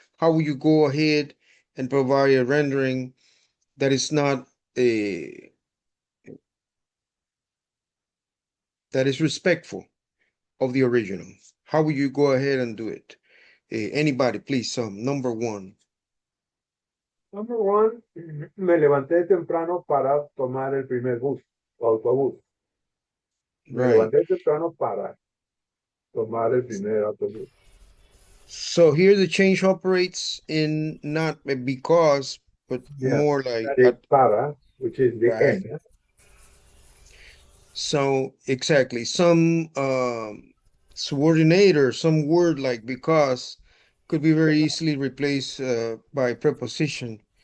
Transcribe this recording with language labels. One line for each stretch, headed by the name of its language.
English: How would you go ahead and provide a rendering that is not a that is respectful of the original? How would you go ahead and do it? Anybody, please. Number one. Number one,
Spanish: me levanté temprano para tomar el primer bus o autobús. Me
English: Right.
Spanish: levanté temprano para tomar el primer autobús.
English: So here the change operates in not a because, but Yes, more like that is at, para, which is the right. end. So exactly, some subordinate or some word like because could be very easily replaced by preposition